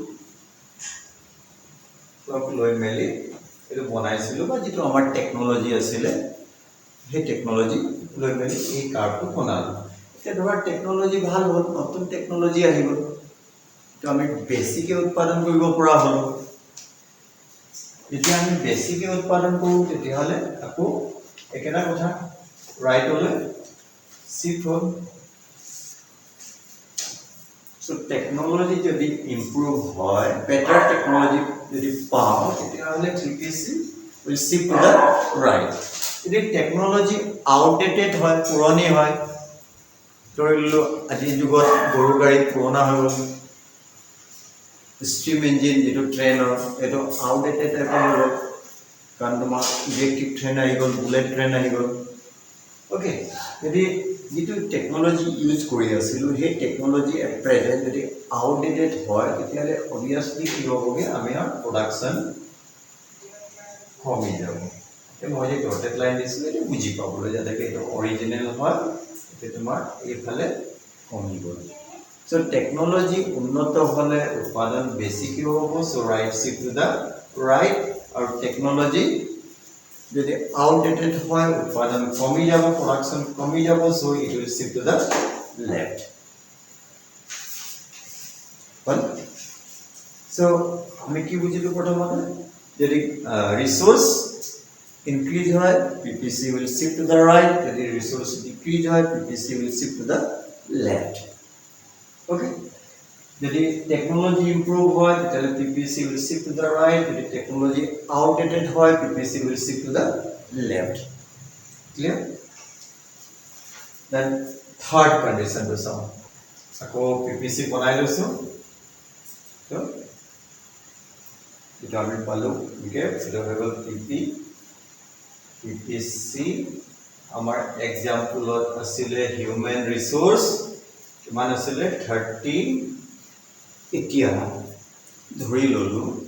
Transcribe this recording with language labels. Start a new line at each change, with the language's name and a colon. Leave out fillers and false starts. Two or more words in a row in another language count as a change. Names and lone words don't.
Assamese: লৈ মেলি এইটো বনাইছিলোঁ বা যিটো আমাৰ টেকনলজি আছিলে সেই টেকনলজি লৈ মেলি এই কাৰ্ডটো বনালোঁ এতিয়া ধৰা টেকনলজি ভাল হ'ল নতুন টেকনলজি আহি গ'ল তো আমি বেছিকৈ উৎপাদন কৰিব পৰা হ'লোঁ যেতিয়া আমি বেছিকৈ উৎপাদন কৰোঁ তেতিয়াহ'লে আকৌ একেটা কথা ৰাইটলৈ শিফট হ'ল So technology যদি improve হয়
English: better technology
Assamese: যদি পাও তেতিয়াহ'লে
English: PPC will shift to the right
Assamese: যদি technology outdated হয় পুৰণি হয় ধৰিলো আজি যুগত গৰু গাড়ী পুৰণা হৈ গ'ল
English: steam engine
Assamese: যেটো ট্ৰেইনৰ এটো outdated টাইপ হৈ গ'ল কাৰণ তোমাৰ
English: electric train
Assamese: আহি গ'ল
English: bullet train
Assamese: আহি গ'ল ওকে যদি যেটো টেকনলজি ইউজ কৰি আছিল সেই টেকনলজি
English: at present
Assamese: যদি আউটডেটেড হয় তেতিয়ালে অবিয়াসলি কি হ'বগে আমি প্ৰডাকশন কমি যাব মই যে
English: dotted line
Assamese: দিছিলো এটা বুজি পাবলৈ যাতে এটা অৰিজিনাল হয় এটা তোমাৰ এইফালে কমি গ'ল সো টেকনলজি উন্নত হ'লে উৎপাদন বেছি কি হ'ব
English: so right shift to the right
Assamese: আৰু টেকনলজি যদি outdated হয় উৎপাদন কমি যাব production কমি যাব
English: so it will shift to the left
Assamese: well so আমি কি বুজিলো প্ৰথমতে যদি
English: resource increase
Assamese: হয়
English: PPC will shift to the right
Assamese: যদি
English: resource decrease
Assamese: হয়
English: PPC will shift to the left okay
Assamese: যদি
English: technology improve
Assamese: হয় তাহলে
English: PPC will shift to the right
Assamese: যদি
English: technology outdated
Assamese: হয়
English: PPC will shift to the left clear then third condition to sum
Assamese: আকৌ PPC বনাই লৈছো তো এটা আমি পালো ওকে এটা হৈ গ'ল PPC আমাৰ এক্সাম্পলত আছিল
English: human resource
Assamese: কিমান আছিল 30 এতিয়া ধৰি ললো